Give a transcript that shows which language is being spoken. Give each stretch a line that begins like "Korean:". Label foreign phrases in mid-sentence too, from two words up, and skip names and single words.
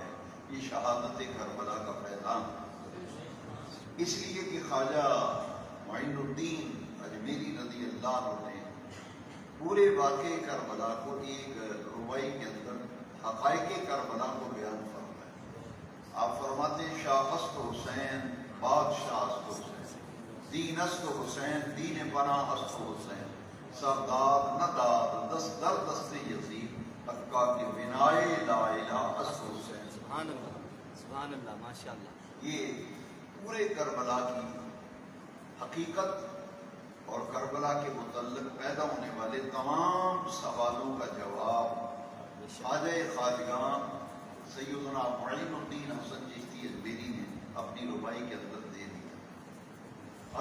Urdu: یہ شہادت کربلا کا فیضان، اس لیے کہ خواجہ معین الدین اجمیری
Arabic: رضی اللہ عنہ
Urdu: نے پورے واقعے کربلا کو ایک رباعی کے اندر حقائق کربلا کو بیان فرمایا۔ آپ فرماتے ہیں
Persian: شاہ است حسین بادشاہ است حسین، دین است حسین دین پناہ است حسین، سردار ندار دست در دست یزید حقا کے بنائے لا الہ است حسین۔
Arabic: سبحان اللہ، سبحان اللہ، ماشاء اللہ۔
Urdu: یہ پورے کربلا کی حقیقت اور کربلا کے متعلق پیدا ہونے والے تمام سوالوں کا جواب خواجہ خواجگاں سیدنا معین الدین حسن چشتی اجمیری نے اپنی رباعی کے اندر دے دیا۔